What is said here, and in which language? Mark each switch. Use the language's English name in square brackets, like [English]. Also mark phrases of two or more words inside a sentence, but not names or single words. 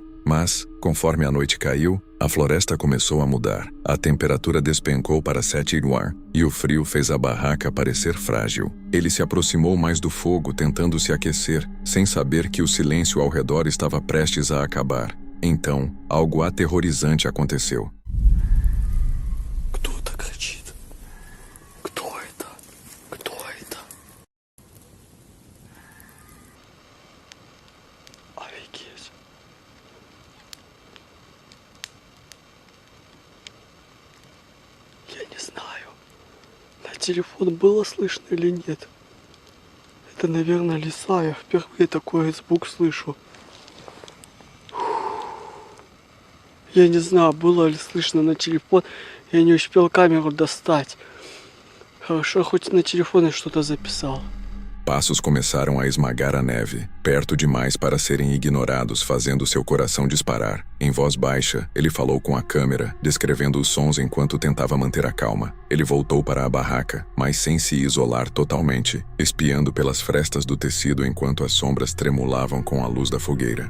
[Portuguese] Mas, conforme a noite caiu, a floresta começou a mudar. A temperatura despencou para 7°C e o frio fez a barraca parecer frágil. Ele se aproximou mais do fogo, tentando se aquecer, sem saber que o silêncio ao redor estava prestes a acabar. Então, algo aterrorizante aconteceu. [Russian] Кто-то кричит. Кто это? Кто это? Офигеть. Я не знаю, на телефон было слышно или нет. Это, наверное, лиса. Я впервые такой звук слышу. Я не знаю, было ли слышно на телефон. Я не успел камеру достать. Хорошо, хоть на телефоне что-то записал. [Portuguese] Passos começaram a esmagar a neve, perto demais para serem ignorados, fazendo seu coração disparar. Em voz baixa, ele falou com a câmera, descrevendo os sons enquanto tentava manter a calma. Ele voltou para a barraca, mas sem se isolar totalmente, espiando pelas frestas do tecido enquanto as sombras tremulavam com a luz da fogueira.